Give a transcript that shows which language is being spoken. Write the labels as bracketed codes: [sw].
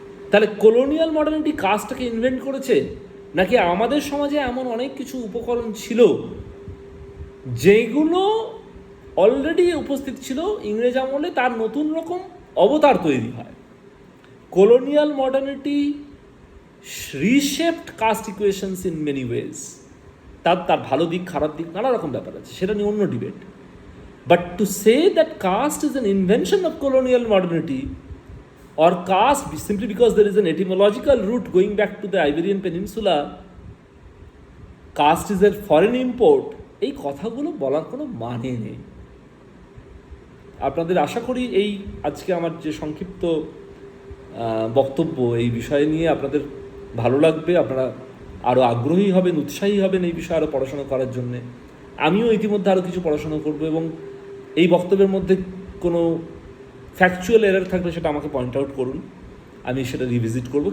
[bn] তাহলে colonial modernity কাস্টটাকে invent করেছে, নাকি আমাদের সমাজে এমন অনেক কিছু উপকরণ ছিল যেগুলো অলরেডি উপস্থিত ছিল ইংরেজ আমলে, তার নতুন রকম অবতার তৈরি হয়? [en] Colonial modernity reshaped caste equations in many ways. [bn] তার ভালো দিক, খারাপ দিক, নানা রকম ব্যাপার আছে, সেটা নিয়ে অন্য debate. [en] but to say that caste is an invention of colonial modernity, or caste simply because there is an etymological root going back to the Iberian Peninsula, caste is a foreign import, [bn] এই কথাগুলো বলার কোনো মানে নেই। আপনাদের আশা করি এই আজকে আমার যে সংক্ষিপ্ত বক্তব্য এই বিষয় নিয়ে আপনাদের ভালো লাগবে, আপনারা আরও আগ্রহী হবেন, উৎসাহী হবেন এই বিষয়ে আরও পড়াশোনা করার জন্যে। আমিও ইতিমধ্যে আরও কিছু পড়াশোনা করব, এবং এই বক্তব্যের মধ্যে কোনো ফ্যাকচুয়াল এরার থাকলে সেটা আমাকে পয়েন্ট আউট করুন, আমি সেটা রিভিজিট করব।